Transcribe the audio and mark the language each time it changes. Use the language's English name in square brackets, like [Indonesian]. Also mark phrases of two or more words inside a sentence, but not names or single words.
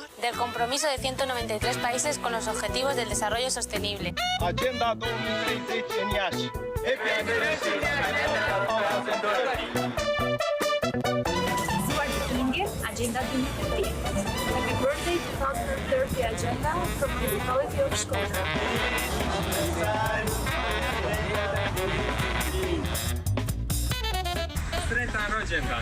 [Spanish] del compromiso de 193 países con los Objetivos del Desarrollo Sostenible. [Romanian] Agenda 2030 în Iași. [English] Happy anniversary! [Romanian] Ziua Depinde, Agenda 2030. [English] Happy birthday 2030 Agenda from Municipality of Shkodra. [Croatian] 30 rođendan.